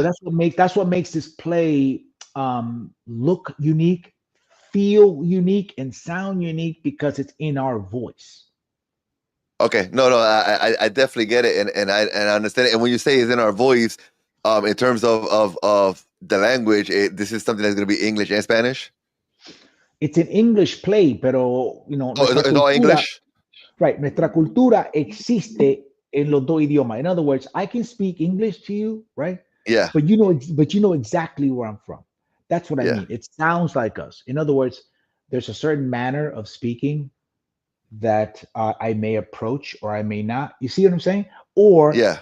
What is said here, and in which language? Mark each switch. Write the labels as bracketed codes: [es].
[en] that's what makes this play look unique, feel unique, and sound unique because it's in our voice. Okay. No. I definitely get it, and I understand it. And when you say it's in our voice, in terms of the language, this is something that's going to be English and Spanish. It's an English play, pero Oh, [es] nuestra [en] it's all [es] cultura. [en] English. Right. [es] Nuestra cultura existe en los dos idiomas. [en] In other words, I can speak English to you, right? Yeah. But you know exactly where I'm from. That's what I Yeah. mean. It sounds like us. In other words, there's a certain manner of speaking that I may approach or I may not. You see what I'm saying? Or Yeah.